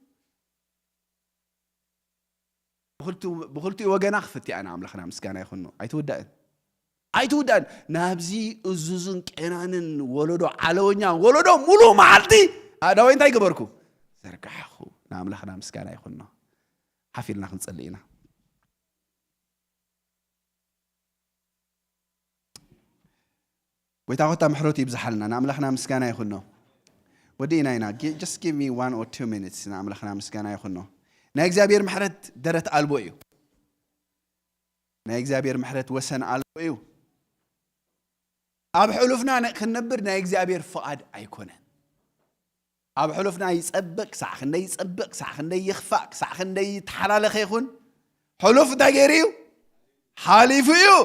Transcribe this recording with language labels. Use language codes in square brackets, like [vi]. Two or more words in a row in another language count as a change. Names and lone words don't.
[ti] ብኽልቲኡ ወገና ክፍትያ ንኣምላኽና ምስጋና ይኹን ኣይትውዳእን ናብዚ እዙዝን ቄናንን ወለዶ ዓለወኛ ወለዶ ሙሉእ መዓልቲ ኣዳወይ እንታይ ገበርኩ ዘርጋሕኹ ንኣምላኽና ምስጋና ይኹን ሓፊልና ክንጸልእ ኢና ጎይታ ኾታ ምሕረቱ ይብዛሓልና ንኣምላኽና ምስጋና ይኹን ወዲእና ኢና [en] just give me 1 or 2 minutes [ti] ንኣምላኽና ምስጋና ይኹን ናይ እግዚአብሔር ምሕረት ደረት ኣልቦ እዩ ናይ እግዚአብሔር ምሕረት ወሰን ኣልቦ እዩ ኣብ ሕሉፍና ክንነብር ናይ እግዚአብሔር ፍቓድ ኣይኮነን ኣብ ሕሉፍና ይጸብቕ ክሳዕ ክንደይ ይጸብቕ ክሳዕ ክንደይ ይኽፋእ ክሳዕ ክንደይ ይተሓላለኸ ይኹን ሕሉፍ እንታይ ገይሩ እዩ ሓሊፉ እዩ